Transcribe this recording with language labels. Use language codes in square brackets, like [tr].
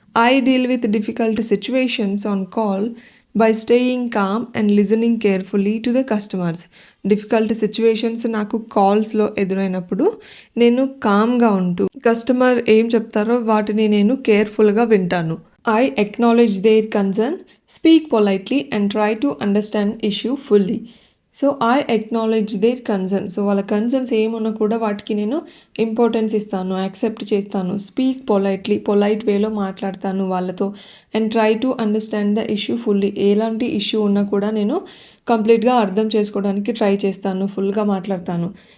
[en] I deal with difficult situations on call by staying calm and listening carefully to the customers. [te] Difficult situations నాకు కాల్స్లో ఎదురైనప్పుడు నేను కామ్గా ఉంటూ customer ఏం చెప్తారో వాటిని నేను కేర్ఫుల్గా వింటాను. [en] I acknowledge their concern, speak politely and try to understand issue fully. So I acknowledge their concern. [te] So వాళ్ళ కన్సర్న్స్ ఏమున్నా కూడా వాటికి నేను ఇంపార్టెన్స్ ఇస్తాను, యాక్సెప్ట్ చేస్తాను. [en] speak politely, [te] పొలైట్ వేలో మాట్లాడతాను వాళ్ళతో. [en] and try to understand the issue fully, [te] ఎలాంటి ఇష్యూ ఉన్నా కూడా నేను కంప్లీట్గా అర్థం చేసుకోవడానికి ట్రై చేస్తాను, ఫుల్గా మాట్లాడతాను.